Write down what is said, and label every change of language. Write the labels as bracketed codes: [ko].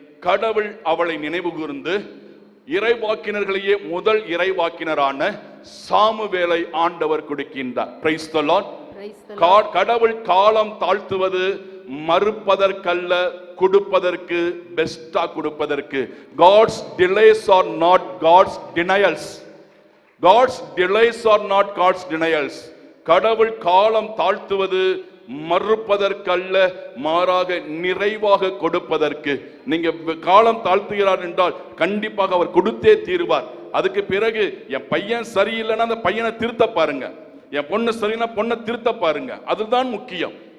[ta] கடவுள் அவளை நினைவு கூர்ந்து இறைவாக்கினர்களையே முதல் இறைவாக்கினரான சாமுவேலை ஆண்டவர் கொடுக்கின்றார். [en] Praise the lord. [ta] கடவுள் காலம் தாழ்த்துவது மறுப்பதற்கல்ல, கொடுப்பதற்கு, பெஸ்டா கொடுப்பதற்கு. [en] God's delays are not God's denials. God's delays are not God's denials. [ta] கடவுள் காலம் தாழ்த்துவது மறுப்பதற்கல்ல, மாறாக நிறைவாக கொடுப்பதற்கு. நீங்க காலம் தாழ்த்துகிறார் என்றால் கண்டிப்பாக அவர் கொடுத்தே தீருவார். அதுக்கு பிறகு என் பையன் சரியில்லைன்னா அந்த பையனை திருத்த பாருங்க, என் பொண்ணு சரியில்லைன்னா பொண்ணை திருத்த பாருங்க, அதுதான் முக்கியம்.